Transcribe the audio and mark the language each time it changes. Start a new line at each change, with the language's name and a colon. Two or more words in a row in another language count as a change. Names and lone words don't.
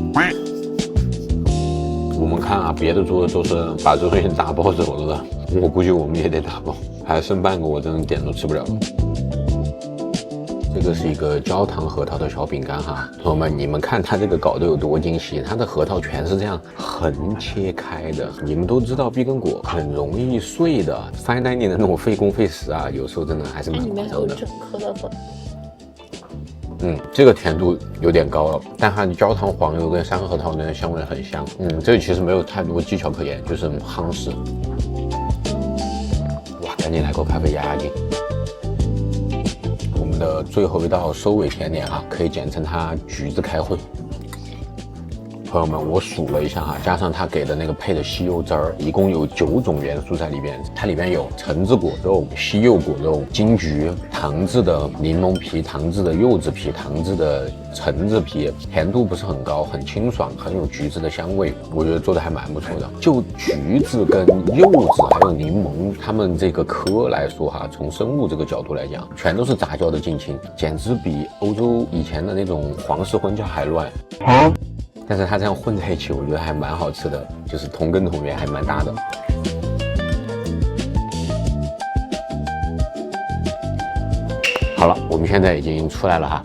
Chinese: 我們看啊，別的桌子都是把這東西打包走了的，我估計我們也得打包，還剩半個，我真的點都吃不了。這個是一個焦糖核桃的小餅乾哈，朋友們，你們看它這個搞得有多精細，它的核桃全是這樣橫切開的。你們都知道碧根果很容易碎的 ，
English: fine dining
Chinese: 的那種費工費時啊，有時候真的還是蠻誇張的。裡面還有整顆的粉。這個甜度有點高了，但它的焦糖黃油跟山核桃的香味很香。這個其實沒有太多技巧可言，就是夯實。哇，趕緊來口咖啡壓壓驚。的最後一道收尾甜點啊，可以簡稱它橘子開會。朋友們，我數了一下哈，加上它給的那個配的西柚汁兒，一共有9種元素在裡邊。它裡邊有橙子果肉、西柚果肉、金桔、糖制的檸檬皮、糖制的柚子皮、糖制的橙子皮，甜度不是很高，很清爽，很有橘子的香味，我觉得做的還蠻不錯的。就橘子跟柚子還有檸檬，它們這個科來說哈，從生物這個角度來講，全都是雜交的近親，簡直比歐洲以前的那種皇室婚嫁還亂。但是它這樣混在一起，我覺得還蠻好吃的，就是同根同源，還蠻搭的。好了，我們現在已經出來了哈。